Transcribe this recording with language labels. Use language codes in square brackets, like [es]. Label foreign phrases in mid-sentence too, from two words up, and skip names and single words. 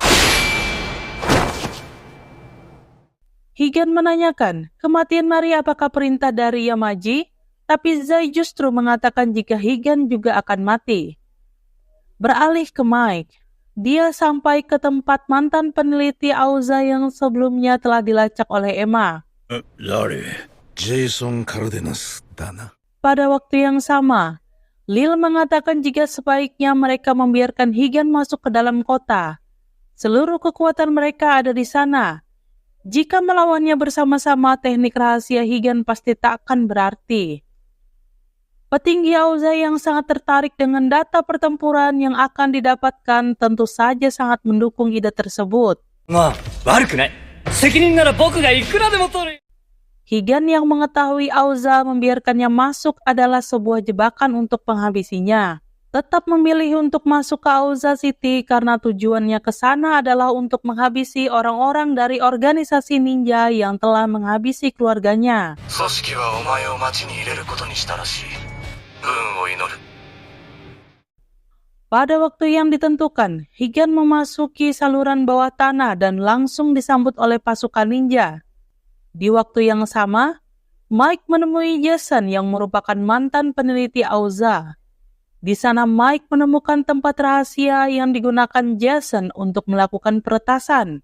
[id] Higan menanyakan, kematian Mari apakah perintah dari Yamaji? Tapi Zai justru mengatakan jika Higan juga akan mati. Beralih ke Mike, dia sampai ke tempat mantan peneliti Auza yang sebelumnya telah dilacak oleh Emma. [ja] 誰？ Jason Cardenas だな。 [id] Pada waktu yang sama, Lil mengatakan jika sebaiknya mereka membiarkan Higan masuk ke dalam kota. Seluruh kekuatan mereka ada di sana. Jika melawannya bersama-sama, teknik rahasia Higan pasti tak akan berarti. Petinggi Auza yang sangat tertarik dengan data pertempuran yang akan didapatkan tentu saja sangat mendukung ide tersebut. [ja] まあ、悪くない。責任なら僕がいくらでも取る。 [id] Higan yang mengetahui Auza membiarkannya masuk adalah sebuah jebakan untuk menghabisinya. Tetap memilih untuk masuk ke Auza City karena tujuannya ke sana adalah untuk menghabisi orang-orang dari organisasi ninja yang telah menghabisi keluarganya. [ja] 組織はお前を町に入れることにしたらしい。運を祈る。 [id] Pada waktu yang ditentukan, Higan memasuki saluran bawah tanah dan langsung disambut oleh pasukan ninja. Di waktu yang sama, Mike menemui Jason yang merupakan mantan peneliti Auza. Di sana Mike menemukan tempat rahasia yang digunakan Jason untuk melakukan peretasan.